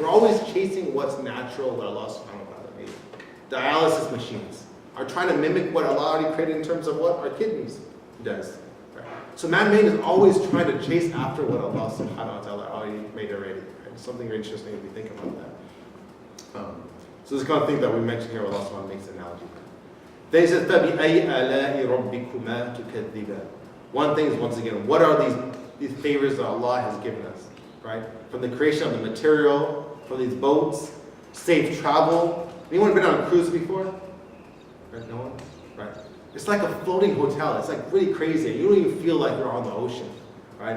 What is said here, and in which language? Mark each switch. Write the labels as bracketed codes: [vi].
[en] We're always chasing what's natural, what Allah subhanahu wa ta'ala made. Dialysis machines are trying to mimic what Allah already created in terms of what our kidneys does. Right? So man-made is always trying to chase after what Allah subhanahu wa ta'ala already made already. Right? It's something interesting if we think about that. So this kind of thing that we mentioned here, Allah subhanahu wa ta'ala makes an analogy. Then He says, [ar] فَبِأَيْ آلَاءِ رَبِّكُمَا تُكَذِّبَانِ. [en] One thing is, once again, what are these favors that Allah has given us? Right? From the creation of the material, from these boats, safe travel. Anyone been on a cruise before? Right? No one? Right. It's like a floating hotel. It's like really crazy. You don't even feel like you're on the ocean. Right?